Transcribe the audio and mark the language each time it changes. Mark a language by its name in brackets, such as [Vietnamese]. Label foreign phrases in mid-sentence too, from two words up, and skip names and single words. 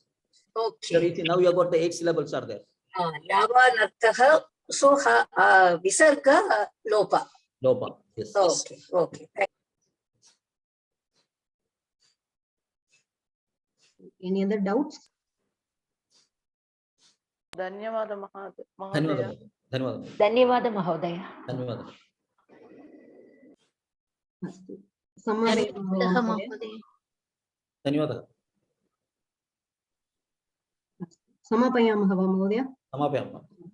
[English] Okay. Now you have got the 8 syllables are there. Dhyavanarthaha, so Visarga Lopa. Lopa, yes. Okay, okay. Any other doubts? [Sanskrit] ಧನ್ಯವಾದ ಮಹೋದಯ. ಧನ್ಯವಾದ. ಧನ್ಯವಾದ ಮಹೋದಯ. ಧನ್ಯವಾದ. ಧನ್ಯವಾದ. समापयामः वा महोदय? समापयामः.